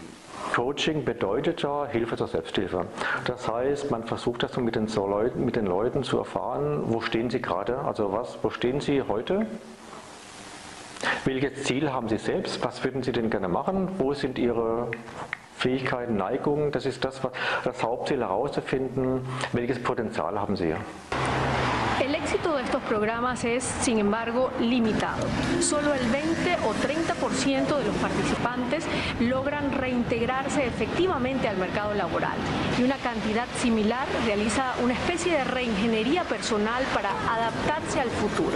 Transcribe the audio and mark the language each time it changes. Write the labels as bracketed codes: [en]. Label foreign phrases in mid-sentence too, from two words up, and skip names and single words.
[de] Coaching bedeutet ja Hilfe zur Selbsthilfe. Das heißt, man versucht das mit den Leuten zu erfahren, wo stehen sie gerade, also wo stehen sie heute? Welches Ziel haben sie selbst? Was würden sie denn gerne machen? Wo sind ihre Fähigkeiten, Neigungen? Das ist das Hauptziel, herauszufinden, welches Potenzial haben sie. [es] El éxito de estos programas es, sin embargo, limitado. Solo el 20 o 30% de los participantes logran reintegrarse efectivamente al mercado laboral y una cantidad similar realiza una especie de reingeniería personal para adaptarse al futuro.